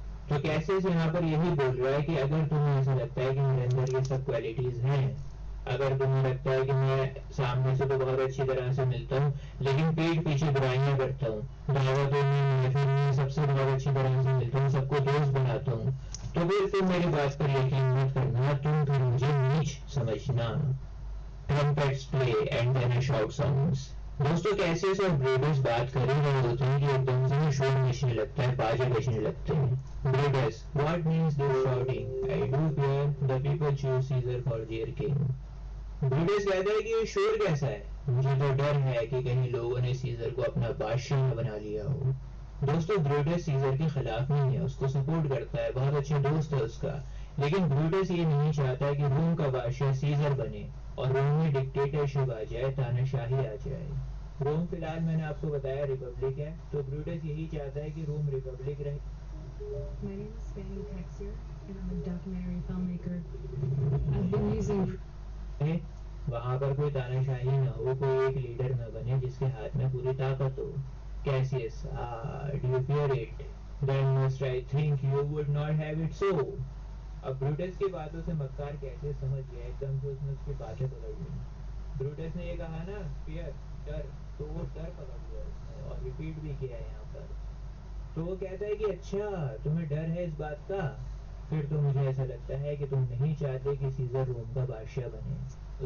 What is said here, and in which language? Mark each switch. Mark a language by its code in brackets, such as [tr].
[hi] तो कैसे से यहाँ पर यही बोल रहा है कि अगर तुम्हें ऐसा लगता है कि मेरे अंदर ये सब क्वालिटीज हैं, अगर तुम्हें लगता है कि मैं सामने से तो बहुत अच्छी तरह से मिलता हूँ लेकिन पीठ पीछे बुराइयां करता हूँ, दावतों में महफिल में सबसे बहुत अच्छी तरह से मिलता हूँ, सबको दोस्त बनाता हूँ, तो फिर तुम मेरी बात पर यकीन मत करना, तुम फिर मुझे नीच समझना। [en] trumpets play and then a shout sounds। [hi] दोस्तों कैसियस और ब्रूटस बात कर ही रहे होते हैं कि एकदम से शोर मचने लगता है, बाजे बजने लगते हैं। [en] Brutus, what means this shouting? I do fear the people choose Caesar for their king। [hi] Brutus कहता है कि ये शोर कैसा है, मुझे तो डर है कि कहीं लोगों ने सीजर को अपना बादशाह बना लिया हो। दोस्तों ब्रूटस सीजर के खिलाफ नहीं है, उसको सपोर्ट करता है, बहुत अच्छा दोस्त है उसका, लेकिन ब्रूटस ये नहीं चाहता कि रोम का बादशाह सीजर बने और रोम में डिक्टेटरशिप आ जाए, तानाशाही आ जाए। रोम फिलहाल मैंने आपको बताया रिपब्लिक है, तो ब्रूटस यही चाहता है कि रोम रिपब्लिक रहे। [en] My name is Fanny Texier, and I'm a documentary filmmaker. I've been using [hi] वहां पर कोई तानाशाही ना हो, कोई एक लीडर न बने जिसके हाथ में पूरी ताकत हो। [en] Cassius, do you fear it? Then must I think you would not have it so। [hi] अब ब्रूटस की बातों से मक्कार कैसे समझ गया, एकदम से उसने उसकी बातें पकड़ ली। ब्रूटस ने ये कहा ना फियर, डर, तो वो डर पकड़ लिया उसने और रिपीट भी किया यहाँ पर। तो वो कहता है कि अच्छा तुम्हें डर है इस बात का, फिर तो मुझे ऐसा लगता है कि तुम नहीं चाहते कि सीजर रोम का बादशाह बने।